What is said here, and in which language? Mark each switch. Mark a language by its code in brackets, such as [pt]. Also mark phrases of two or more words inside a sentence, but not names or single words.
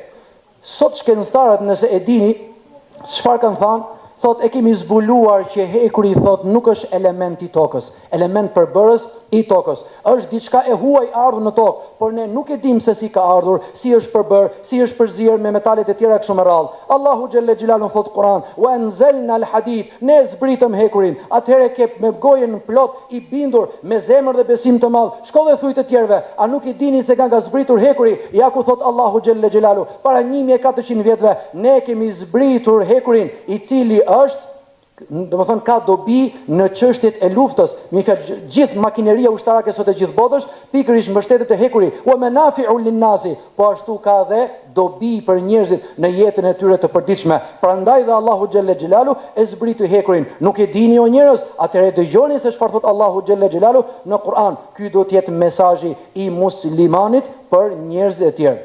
[sq] Sot shkencëtarët, nëse e dini çfarë kanë thënë, thot e kemi zbuluar që hekuri thot nuk është element i tokës, element përbërës i tokës. Është diçka e huaj ardhur në tokë, por ne nuk e dim se si ka ardhur, si është përbër, si është përzier me metalet e tjera kështu me radhë. Allahu [ar] جل جلاله [sq] thot Kur'an: [ar] "وأنزلنا الحديد", [sq] ne zbritëm hekurin. Atëherë ke me gojën plot i bindur, me zemër dhe besim të madh. Shko dhe thuj të tjerëve, a nuk i dini se nga zbritur hekuri? Ja ku thot Allahu [ar] جل جلاله, [sq] para 1400 vjetëve ne kemi zbritur hekurin, i cili është domethënë ka dobi në çështjet e luftës. Me fjalë, gjithë makineria ushtarake sot e gjithë botës pikërisht mbështetet te hekuri, [ar] ومنافع للناس, [sq] po ashtu ka dhe dobi për njerëzit në jetën e tyre të përditshme. Prandaj dhe Allahu [ar] جل جلاله [sq] e zbriti hekurin. Nuk e dini o njerëz, atëherë dëgjoni se çfarë thot Allahu [ar] جل جلاله [sq] në Kur'an. Ky do të jetë mesazhi i muslimanit për njerëzit e tjerë.